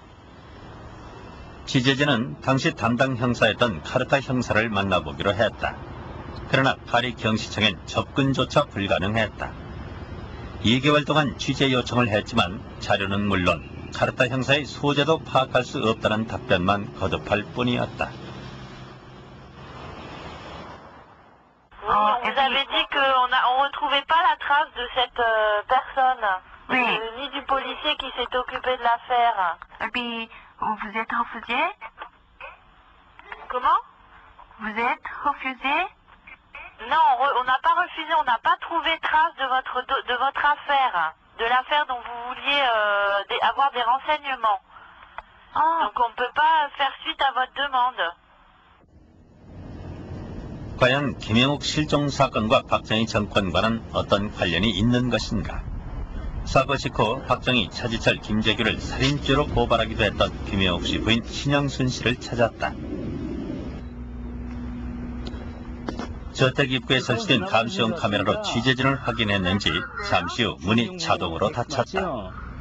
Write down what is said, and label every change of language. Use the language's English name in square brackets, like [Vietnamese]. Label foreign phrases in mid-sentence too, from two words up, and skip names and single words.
[Korean] 취재진은 당시 담당 형사였던 카르타 형사를 만나보기로 했다. 그러나 파리 경시청엔 접근조차 불가능했다. 2개월 동안 취재 요청을 했지만 자료는 물론 카르타 형사의 소재도 파악할 수 없다는 답변만 거듭할 뿐이었다. [French] On vous avait dit qu'on ne retrouvait pas la trace de cette personne, ni du policier qui s'est occupé de l'affaire. Et puis, vous êtes refusé? Comment? Vous êtes refusé? Non, on n'a pas refusé, on n'a pas trouvé trace de votre affaire, de l'affaire dont vous vouliez avoir des renseignements. Donc on ne peut pas faire suite à votre demande. [Korean] 과연 김영욱 실종 사건과 박정희 정권과는 어떤 관련이 있는 것인가? 사고 직후 박정희, 차지철, 김재규를 살인죄로 고발하기도 했던 김영욱 씨 부인 신영순 씨를 찾았다. 저택 입구에 설치된 감시용 카메라로 취재진을 확인했는지 잠시 후 문이 자동으로 닫혔다.